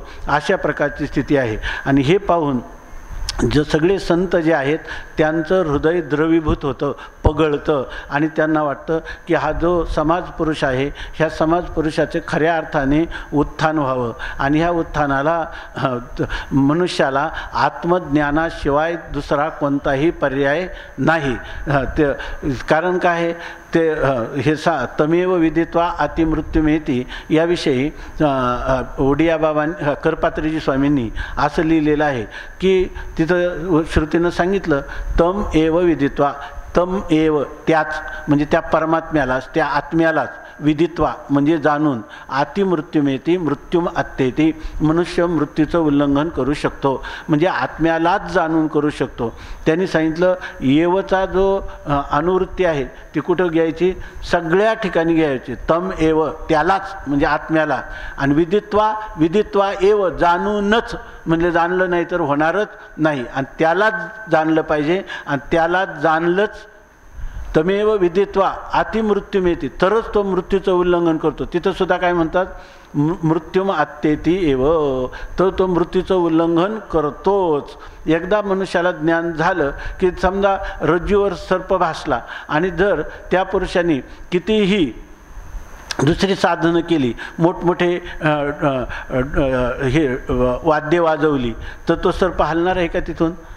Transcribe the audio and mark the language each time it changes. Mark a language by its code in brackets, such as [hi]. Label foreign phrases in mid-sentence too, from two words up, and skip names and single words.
[mr] अशा प्रकारची स्थिती आहे. आणि हे पाहून सगळे संत जे आहेत त्यांचं हृदय द्रवीभूत होतं, पगळतं आणि त्यांना वाटतं की हा जो समाज पुरुष आहे ह्या समाज पुरुषाचे खऱ्या अर्थाने उत्थान व्हावं आणि ह्या उत्थानाला मनुष्याला आत्मज्ञानाशिवाय दुसरा कोणताही पर्याय नाही. ते कारण काय आहे ते हे [sa] तमेव विदित्वा अतिमृत्युमेती [mr] याविषयी ओडिया बाबांनी करपात्रीजी स्वामींनी असं लिहिलेलं आहे की तिथं श्रुतीनं सांगितलं [sa] तम एव विदित्वा, तम एव [mr] त्याच म्हणजे त्या परमात्म्यालाच त्या आत्म्यालाच विदित्वा म्हणजे जाणून [sa] अतिमृत्युमेती मृत्युम अत्येती [mr] मनुष्य मृत्यूचं उल्लंघन करू शकतो म्हणजे आत्म्यालाच जाणून करू शकतो. त्यांनी सांगितलं एवचा जो अनुवृत्ती आहे ती कुठं घ्यायची सगळ्या ठिकाणी घ्यायची. [sa] तम एव [mr] त्यालाच म्हणजे आत्म्याला आणि [sa] विदित्वा एव [mr] जाणूनच म्हणजे जाणलं नाही तर होणारच नाही आणि त्यालाच जाणलं पाहिजे आणि त्यालाच जाणलंच. [sa] तमेव विदित्वा अतिमृत्युमेती [mr] तरच तो मृत्यूचं उल्लंघन करतो. तिथं सुद्धा काय म्हणतात [sa] मृत्युम अत्येती एव [mr] तो मृत्यूचं उल्लंघन करतोच. एकदा मनुष्याला ज्ञान झालं की समजा रज्जूवर सर्प भासला आणि जर त्या पुरुषांनी कितीही दुसरी साधनं केली मोठमोठे हे वाद्य वाजवली तर तो सर्प हलणार आहे का तिथून?